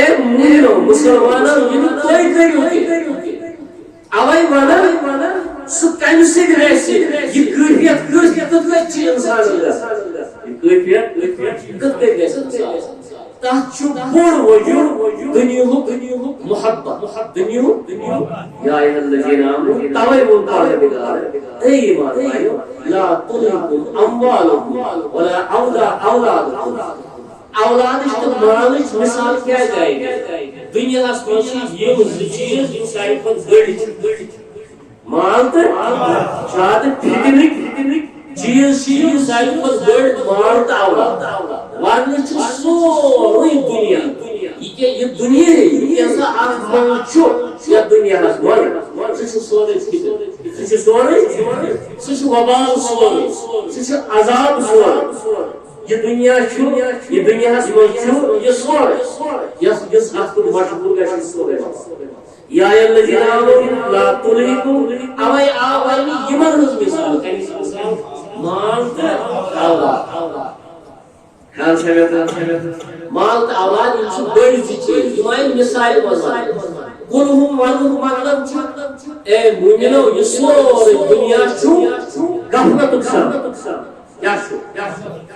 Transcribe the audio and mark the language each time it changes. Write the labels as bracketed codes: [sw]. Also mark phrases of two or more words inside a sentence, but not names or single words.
[ks] مومنو مسلمانو یہِ نہٕ تُہۍ کٔرِو تہِ اوے ونان سُہ کمہِ سۭتۍ رَسہِ یہِ کٲفیت کِتھ کٔنۍ چھِ اِنسانس گژھان یہِ کٲفیت کِتھ کٔنۍ گژھِ اِنسانس تتھ چھُ بوٚڑ وجوٗد دُنیہُک محبت دُنیہُک [ar] یا ایھا الذین آمنوا [ks] توے ووٚن پروردگار اے ایمان والٮ۪و [ar] لا تُلہِکُم اموالُکُم ولا اولادُکُم [ks] اولادٕچ تہٕ مالٕچ مثال کیٛازِ آیہِ دُنیاہس منٛز چھِ یِم زٕ چیٖز یِم ساروی کھۄتہٕ بٔڑۍ چھِ مال تہٕ زیادٕ فِتنٕکۍ چیٖز چھِ یِم ساروی کھۄتہٕ بٔڑۍ مال تہٕ اولاد ورنہٕ چھُ سورُے دُنیا یہِ دُنیا یہِ ہسا اکھ منٛز چھُ یتھ دُنیاہس منٛز سُہ چھُ سورُے فِتنہٕ سُہ چھُ سورُے سُہ چھُ وبال سورُے سُہ چھُ عذاب سورُے یہ دنیا چھُ یہ دُنیاہس منٛز چھُ یہِ سورُے یُس اتھ کُن مشغوٗل گژھِ سورُے [ar] یا ایھا الذین آمنوا لا تُلہِکُم [ks] اوے آو وۄنۍ یِمن ہٕنٛز مثال کمِچ مثال مال تہٕ اولاد خیال چھا مےٚ مال تہٕ اولاد یِم چھِ بٔڑۍ زٕ چیٖز یِم آیہِ مثالہِ منٛز کُلہُم وننُک مطلب چھُ اے مومنو یہِ سورُے دُنیا چھُ غفلتُک سبب کیٛاہ چھُ